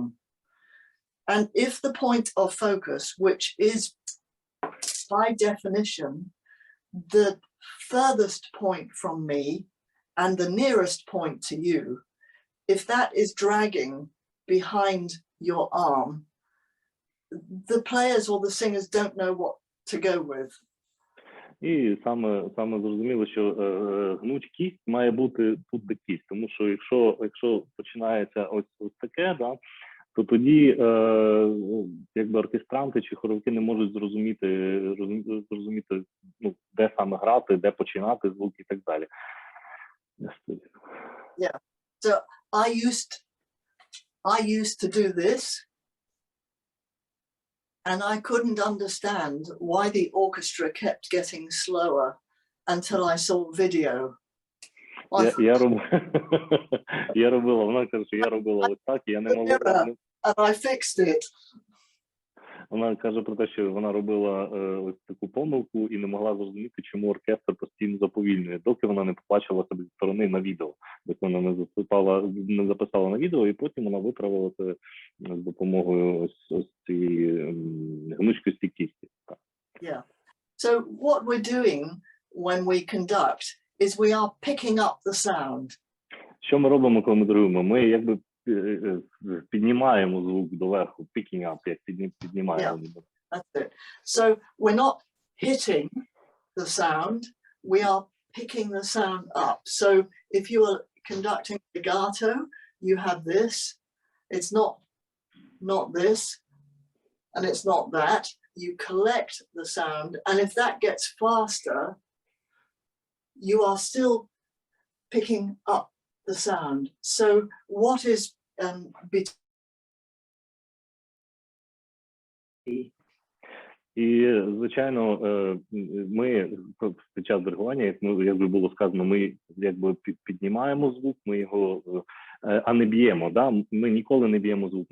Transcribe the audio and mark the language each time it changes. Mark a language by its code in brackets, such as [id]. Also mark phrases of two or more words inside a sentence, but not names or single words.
[en] And if the point of focus, which is by definition the furthest point from me and the nearest point to you, if that is dragging behind your arm, the players or the singers don't know what to go with. [uk] І саме зрозуміло, що гнучкість має бути тут до кість, тому що якщо починається ось таке, то тоді якби оркестранти чи хоровики не можуть зрозуміти, де саме грати, де починати звук і так далі. [en] Yeah. So I used to do this, and I couldn't understand why the orchestra kept getting slower until I saw video. [uk] Я робила, вона каже, що я робила ось так, і я не могла. [en] And I fixed it. [uk] Вона каже про те, що вона робила ось таку помилку і не могла зрозуміти, чому оркестр постійно заповільнює, доки вона не побачила себе зі сторони на відео. Тобто вона не записала на відео, і потім вона виправила це з допомогою ось цієї гнучкості кісті. [en] Yeah. So what we're doing when we conduct is we are picking up the sound. [uk] Що ми робимо, коли ми диригуємо? Ми якби піднімаємо звук доверху, [en] picking up, [uk] як піднімаємо. [en] That's it. So we're not hitting the sound, we are picking the sound up. So if you are conducting legato, you have this. It's not this, and it's not that. You collect the sound, and if that gets faster, you are still picking up the sound. So what is [uk] І, звичайно, ми під час диригування, як би було сказано, ми якби піднімаємо звук, ми його, а не б'ємо. Да? Ми ніколи не б'ємо звук.